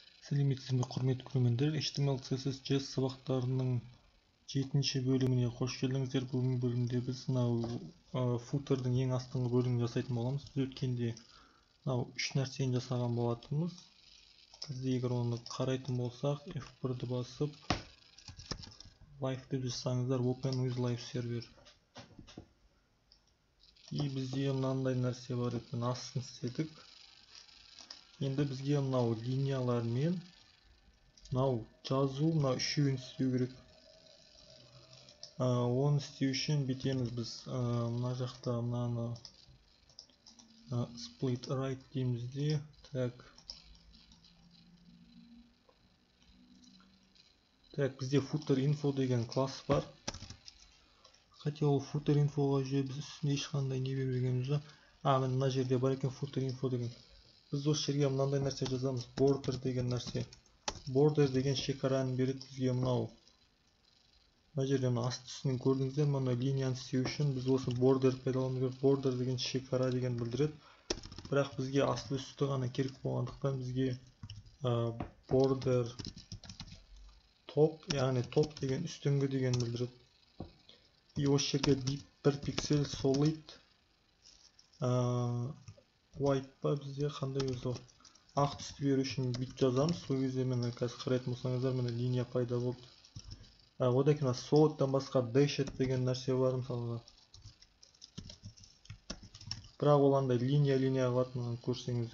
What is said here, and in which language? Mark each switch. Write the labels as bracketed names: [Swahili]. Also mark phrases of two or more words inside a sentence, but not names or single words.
[Kazakh] Сәлеметсіздер ме құрметті көрермендер, HTML CSS JS сабақтарының 7-ші бөліміне қош келдіңіздер. Бүгінгі бөлімде біз мынау футердің ең астыңғы бөлігін жасайтын боламыз. Біз өткенде мынау 3 нәрсені жасаған болатынбыз. Бізде егер оны қарайтын болсақ, F1-ді басып live деп жазсаңыздар, [English] open with live server. [Kazakh] И бізде мынандай нәрсе бар екен, астын істедік. Енді бізге мынау линиялар мен мынау жазу, мынау үшеуін істеу керек. Оны істеу үшін бүйтеміз біз мына жақта мынаны [English] split right [Kazakh] дейміз де. Так, бізде [English] footer info [Kazakh] деген класс бар. Хотя ол [English] footer infoға [Kazakh] жүре біз үстінде ешқандай не бермегенбіз жоқ. Мына жерде бар екен [English] footer info [Kazakh] деген. Біз осы жерге мынандай нәрсе жазамыз, border деген нәрсе. Border деген шекараны береді бізге мынау. Мына жерде асты үстінен көрдіңіздер, мына линияны істеу үшін біз осы border пайдалану керек. Border деген шекара деген білдіреді. Бірақ бізге асты үсті ғана керек болғандықтан бізге [English] border top, [Kazakh] яғни top деген үстіңгі деген білдіреді. И осы жерге бір пиксель [English] solid white [Kazakh] па бізде қандай өзі ақ түсті беру үшін бүйтіп жазамыз. Сол кезде мені қазір қарайтын болсаңыздар, мені линия пайда болды. Одан кейін solidтан басқа dashed деген нәрсе бар мысалға. Бірақ ол андай линия қалатынын көрсеңіздер.